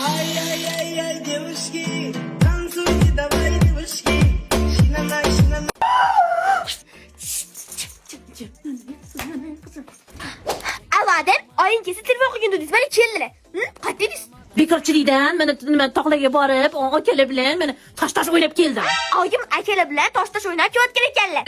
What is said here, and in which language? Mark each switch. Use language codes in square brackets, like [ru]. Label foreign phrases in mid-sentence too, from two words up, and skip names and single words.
[ru] Ай-яй-яй-яй, девушки, танцуйте, давай, девушки. Шинана, шинана. [uz] Avadan oyingizni telefon qilgan dedingiz, mana keldilar. Qaytdingiz? Bekorchilikdan men tog'larga borib, akalar bilan men tosh o'ynab keldim. Oyim akalar bilan tosh o'ynab kelayotgan ekanlar.